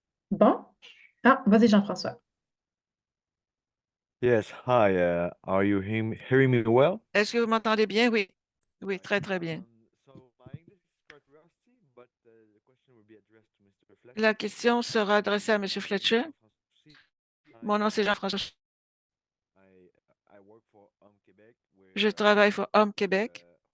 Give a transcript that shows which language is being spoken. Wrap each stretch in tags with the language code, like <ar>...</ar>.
<fr>Bon. Ah, vas-y, Jean-François.</fr> <en>Yes, hi. Are you hearing me well?</en> <fr>Est-ce que vous m'entendez bien? Oui. Oui, très, très bien.</fr> <en>So my English is quite rusty, but the question will be addressed to Mr. Fletcher.</en> <fr>La question sera adressée à M. Fletcher. Mon nom, c'est Jean-François.</fr> <en>I work for Homme Québec,</en> <fr>Je travaille pour Homme Québec.</fr>